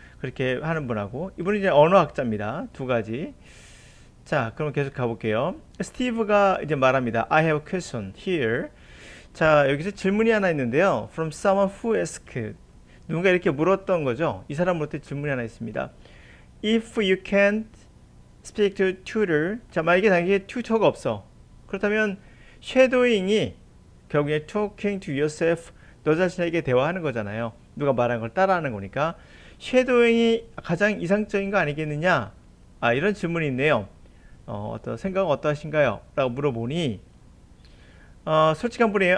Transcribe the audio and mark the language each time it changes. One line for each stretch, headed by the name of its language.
Korean: 그렇게 하는 분하고, 이분은 이제 언어학자입니다. 두 가지. 자, 그럼 계속 가볼게요. 스티브가 이제 말합니다.
English: I have a question here.
Korean: 자, 여기서 질문이 하나 있는데요.
English: From someone who asked.
Korean: 누군가 이렇게 물었던 거죠. 이 사람 물을 때 질문이 하나 있습니다.
English: If you can't speak to tutor.
Korean: 자, 만약에 당신에 튜터가 없어. 그렇다면 쉐도잉이 결국에
English: talking to yourself,
Korean: 너 자신에게 대화하는 거잖아요. 누가 말하는 걸 따라하는 거니까 쉐도잉이 가장 이상적인 거 아니겠느냐? 이런 질문이 있네요. 어떤 생각은 어떠하신가요? 라고 물어보니 솔직한 분이에요.